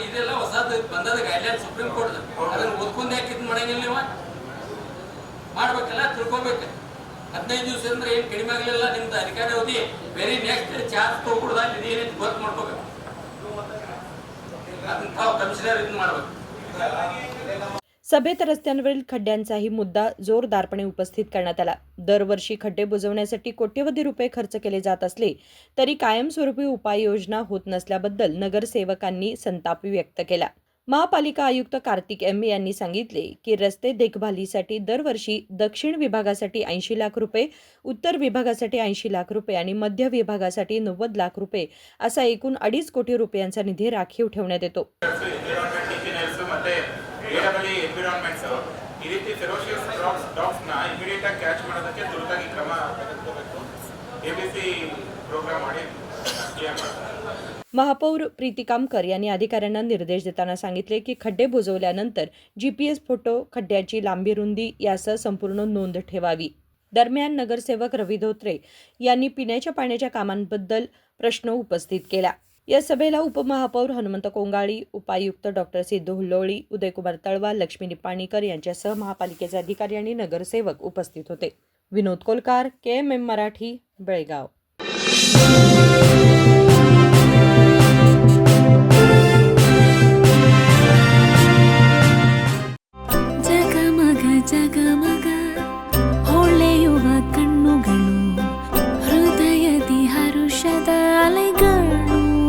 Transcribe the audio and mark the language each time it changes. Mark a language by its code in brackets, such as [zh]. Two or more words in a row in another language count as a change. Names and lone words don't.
[kn] ಇದೆಲ್ಲ ಹೊಸದು ಬಂದದ ಗೈಡ್ಲೈನ್ ಸುಪ್ರೀಂ ಕೋರ್ಟ್. ಅದನ್ನ ಓದ್ಕೊಂಡು ಯಾಕೆ ಇದು ಮಾಡಂಗಿಲ್ಲ? ನೀವು ಮಾಡ್ಬೇಕಲ್ಲ, ತಿಳ್ಕೊಬೇಕು. 15 ದಿವಸ ಅಂದ್ರೆ ಏನು ಕಡಿಮೆ ಆಗಲಿಲ್ಲ ನಿಮ್ದು ಅಧಿಕಾರಿ ಅವಧಿ. [en] very next charge [kn] ತಗೊಳ್ದ ಇದೇನೈತಿ ಗೊತ್ತು ಮಾಡ್ಕೋಬೇಕು. ಅದನ್ನ ತಾವು ಕಮಿಷನರ್ ಇದು ಮಾಡ್ಬೇಕು. [mr] सभेत रस्त्यांवरील खड्ड्यांचाही मुद्दा जोरदारपणे उपस्थित करण्यात आला. दरवर्षी खड्डे बुजवण्यासाठी कोट्यवधी रुपये खर्च केले जात असले तरी कायमस्वरूपी उपाययोजना होत नसल्याबद्दल नगरसेवकांनी संताप व्यक्त केला. महापालिका आयुक्त कार्तिक एम यांनी सांगितले की रस्ते देखभालीसाठी दरवर्षी दक्षिण विभागासाठी 80 लाख रुपये, उत्तर विभागासाठी 80 लाख रुपये आणि मध्य विभागासाठी 90 लाख रुपये असा एकूण 2.5 कोटी रुपयांचा निधी राखीव ठेवण्यात येतो. [kn] ಎನ್ವಿರಾನ್ಮೆಂಟ್ಸ್ ಈ ರೀತಿ [en] ferocious dogs [kn] ಇಮಿಡಿಯೇಟ್ ಆಗಿ ಕ್ಯಾಚ್ ಮಾಡೋದಕ್ಕೆ ತುರ್ತಾಗಿ ಕ್ರಮ ತಗೋಬೇಕು. [en] ABC program [kn] ಮಾಡಿ ಕ್ಲಿಯರ್ ಮಾಡ್ತಾರೆ. [mr] महापौर प्रीती कामकर यांनी अधिकाऱ्यांना निर्देश देताना सांगितले की खड्डे बुजवल्यानंतर GPS फोटो, खड्ड्याची लांबी, रुंदी यासह संपूर्ण नोंद ठेवावी. दरम्यान नगरसेवक रवी धोत्रे यांनी पिण्याच्या पाण्याच्या कामांबद्दल प्रश्न उपस्थित केला. या सभेला उपमहापौर हनुमंत कोंगाळी, उपायुक्त डॉक्टर सिद्धू हुल्लोळी, उदयकुमार तळवाल, लक्ष्मी निपाणीकर यांच्यासह महापालिकेचे अधिकारी आणि नगरसेवक उपस्थित होते. विनोद कोलकार, KMM मराठी, बेळगाव. [kn] ಜಗಮಗ ಜಗಮಗ ಹೊಳೆಯುವ ಕಣ್ಣುಗಳು, ಹೃದಯದಿ ಹರುಷದ ಅಲೆಗಳು.